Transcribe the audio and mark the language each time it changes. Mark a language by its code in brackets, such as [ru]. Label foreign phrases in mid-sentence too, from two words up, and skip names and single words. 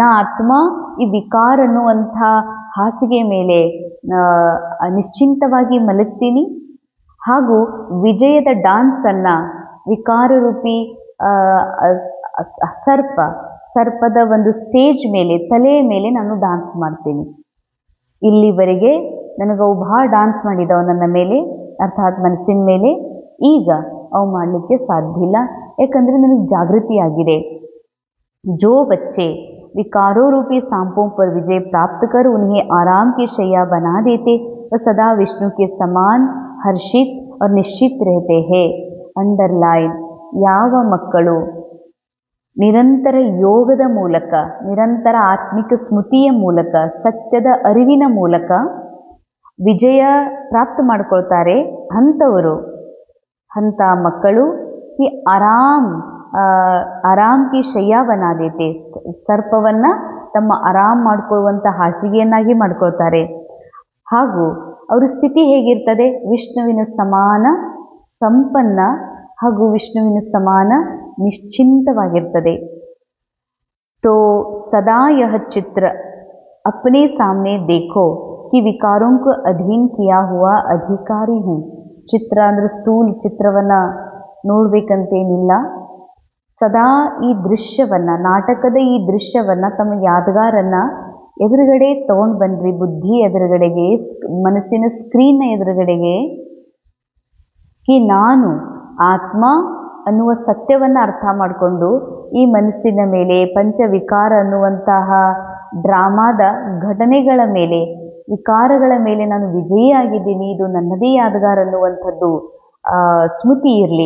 [kn] ನಾ ಆತ್ಮ ಈ ವಿಕಾರ ಅನ್ನುವಂಥ ಹಾಸಿಗೆ ಮೇಲೆ ನಿಶ್ಚಿಂತವಾಗಿ ಮಲಗ್ತೀನಿ ಹಾಗೂ ವಿಜಯದ ಡಾನ್ಸನ್ನು ವಿಕಾರ ರೂಪಿ ಸರ್ಪದ ಒಂದು ಸ್ಟೇಜ್ ಮೇಲೆ, ತಲೆಯ ಮೇಲೆ ನಾನು ಡಾನ್ಸ್ ಮಾಡ್ತೀನಿ. ಇಲ್ಲಿವರೆಗೆ ನನಗವು ಭಾಳ ಡಾನ್ಸ್ ಮಾಡಿದವು ನನ್ನ ಮೇಲೆ, ಅರ್ಥಾತ್ ಮನಸ್ಸಿನ ಮೇಲೆ. ಈಗ ಅವು ಮಾಡಲಿಕ್ಕೆ ಸಾಧ್ಯ ಇಲ್ಲ, ಯಾಕಂದರೆ ನನಗೆ ಜಾಗೃತಿ ಆಗಿದೆ. [hi] जो बच्चे विकारों रूपी सांपों पर विजय प्राप्त कर उन्हें आराम की शैया बना देते, वह सदा विष्णु के समान हर्षित और निश्चित रहते हैं. अंडरलाइन. [kn] ಯಾವ ಮಕ್ಕಳು ನಿರಂತರ ಯೋಗದ ಮೂಲಕ, ನಿರಂತರ ಆತ್ಮಿಕ ಸ್ಮೃತಿಯ ಮೂಲಕ, ಸತ್ಯದ ಅರಿವಿನ ಮೂಲಕ ವಿಜಯ ಪ್ರಾಪ್ತ ಮಾಡ್ಕೊಳ್ತಾರೆ, ಅಂಥ ಮಕ್ಕಳು ಈ [hi] आराम की शय्या बना देते, [kn] ಸರ್ಪವನ್ನು ತಮ್ಮ ಆರಾಮ್ ಮಾಡಿಕೊಳ್ಳುವಂಥ ಹಾಸಿಗೆಯನ್ನಾಗಿ ಮಾಡ್ಕೊಳ್ತಾರೆ. ಹಾಗೂ ಅವರ ಸ್ಥಿತಿ ಹೇಗಿರ್ತದೆ? ವಿಷ್ಣುವಿನ ಸಮಾನ ಸಂಪನ್ನ ಹಾಗೂ ವಿಷ್ಣುವಿನ ಸಮಾನ ನಿಶ್ಚಿಂತವಾಗಿರ್ತದೆ. [hi] तो सदा यह चित्र अपने सामने देखो कि विकारों को अधीन किया हुआ अधिकारी हूँ. [kn] ಚಿತ್ರ ಅಂದರೆ ಸ್ಥೂಲ ಚಿತ್ರವನ್ನು ನೋಡ್ಬೇಕಂತೇನಿಲ್ಲ. ಸದಾ ಈ ದೃಶ್ಯವನ್ನು, ನಾಟಕದ ಈ ದೃಶ್ಯವನ್ನು ತಮ್ಮ ಯಾದಗಾರನ್ನು ಎದುರುಗಡೆ ತಗೊಂಡು ಬನ್ನಿರಿ, ಬುದ್ಧಿ ಎದುರುಗಡೆಗೆ, ಮನಸ್ಸಿನ ಸ್ಕ್ರೀನ್ನ ಎದುರುಗಡೆಗೆ. ಕಿ ನಾನು ಆತ್ಮ ಅನ್ನುವ ಸತ್ಯವನ್ನು ಅರ್ಥ ಮಾಡಿಕೊಂಡು ಈ ಮನಸ್ಸಿನ ಮೇಲೆ ಪಂಚವಿಕಾರ ಅನ್ನುವಂತಹ ಡ್ರಾಮಾದ ಘಟನೆಗಳ ಮೇಲೆ, ವಿಕಾರಗಳ ಮೇಲೆ ನಾನು ವಿಜಯಿಯಾಗಿದ್ದೀನಿ, ಇದು ನನ್ನದೇ ಯಾದಗಾರ ಅನ್ನುವಂಥದ್ದು ಸ್ಮೃತಿ ಇರಲಿ.